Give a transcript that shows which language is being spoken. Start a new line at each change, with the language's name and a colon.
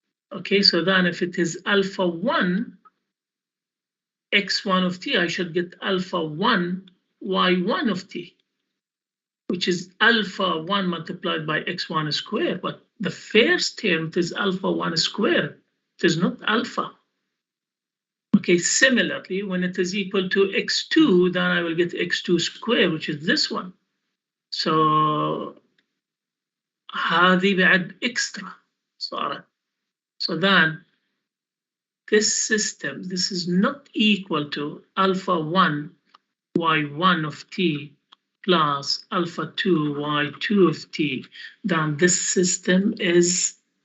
English: Okay, so then if it is alpha 1, x1 of t, I should get alpha 1, y1 of t, which is alpha 1 multiplied by x1 square. But the first term is alpha 1 square. It is not alpha. Okay, similarly, when it is equal to x2, then I will get x2 square, which is this one.
Arabic: So هذه بعد extra صارت.
English: So then this system, this is not equal to alpha 1 y1 of t plus alpha 2 y2 of t. Then this system is